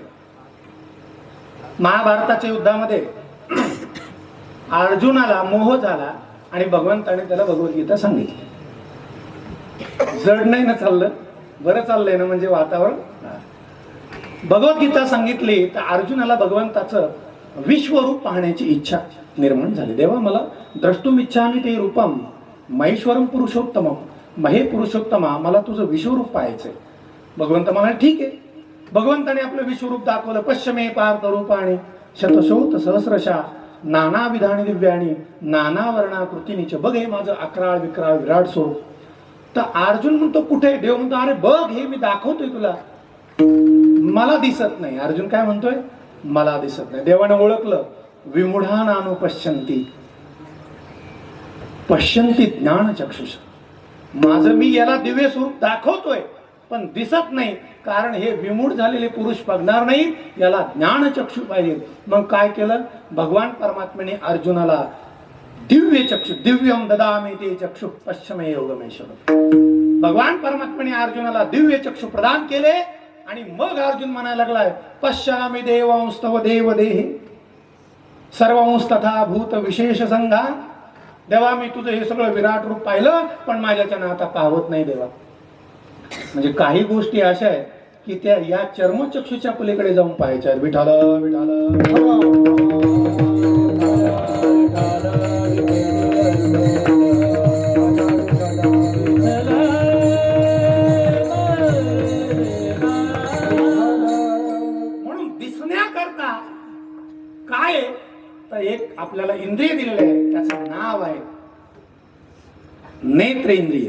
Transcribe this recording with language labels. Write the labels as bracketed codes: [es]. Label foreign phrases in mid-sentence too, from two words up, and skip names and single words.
[mr] महाभारताच्या युद्धामध्ये अर्जुनाला मोह झाला आणि भगवंताने त्याला भगवद्गीता सांगितली. जड नाही ना चाललं, बरं चाललंय ना, म्हणजे वातावरण. भगवद्गीता सांगितली तर अर्जुनाला भगवंताचं विश्वरूप पाहण्याची इच्छा निर्माण झाली. देवा मला [sa] द्रष्टुम इच्छामि ते रूपम महेश्वरम पुरुषोत्तमम, महे पुरुषोत्तमा, [mr] मला तुझं विश्वरूप पाहायचंय. भगवंत म्हणाले ठीक आहे. भगवंताने आपलं विश्वरूप दाखवलं. [sa] पश्चिमे पार्थ रूपाणी शतशोत सहस्रशा नाना विधानी दिव्याणी नाना वर्णाकृतीनीच. [mr] बघ हे माझं अकराळ विकराळ विराट स्वरूप. तर अर्जुन म्हणतो कुठे? देव म्हणतो अरे बघ हे मी दाखवतोय तुला, मला दिसत नाही. अर्जुन काय म्हणतोय? मला दिसत नाही. देवाने ओळखलं. [sa] विमुढानानु पश्यन्ति पश्यन्ति ज्ञान चक्षुष. [mr] माझं मी याला दिव्य स्वरूप दाखवतोय पण दिसत नाही, कारण हे विमूढ झालेले पुरुष बघणार नाही, याला ज्ञान चक्षु पाहिजे. मग काय केलं? भगवान परमात्म्याने अर्जुनाला दिव्य चक्षु, [sa] दिव्यम ददामि ते चक्षु पश्चिमे योगमेश्वर. [mr] भगवान परमात्म्याने अर्जुनाला दिव्य चक्षु प्रदान केले आणि मग अर्जुन म्हणायला लागलाय [sa] पश्यामि देवांस्तव देव देहे सर्वांस तथा भूत विशेष संघा. [mr] देवा मी तुझं हे सगळं विराट रूप पाहिलं पण माझ्याच्यानं आता पाहत नाही देवा. म्हणजे काही गोष्टी अशा आहेत की त्या या चर्मचक्षुच्या पलीकडे जाऊन पाहायच्या आहेत. विठाल विठाल म्हणून दिसण्याकरता काय तर एक आपल्याला इंद्रिय दिलेलं आहे, त्याचं नाव आहे नेत्र इंद्रिय.